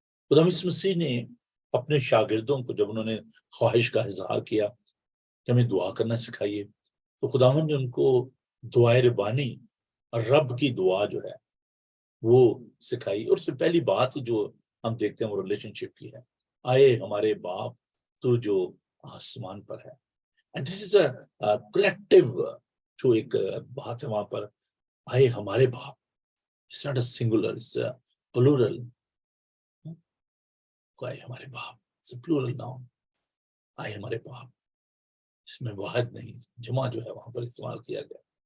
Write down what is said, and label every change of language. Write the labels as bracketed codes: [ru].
[ur] خدا مسیح نے اپنے شاگردوں کو جب انہوں نے خواہش کا اظہار کیا کہ ہمیں دعا کرنا سکھائیے، تو خداوند نے ان کو دعائے ربانی اور رب کی دعا جو ہے وہ سکھائی. اور اس سے پہلی بات جو ہم دیکھتے ہیں وہ ریلیشن شپ کی ہے. آئے ہمارے باپ تو جو آسمان پر ہے. [en] And this is a collective [ur] جو ایک بات ہے وہاں پر، آئے ہمارے باپ. [en] It's not a singular, it's a plural. [ur] آئے ہمارے باپ، [en] it's a plural noun. [ur] آئے ہمارے باپ، اس میں واحد نہیں، جمع جو ہے وہاں پر استعمال کیا گیا.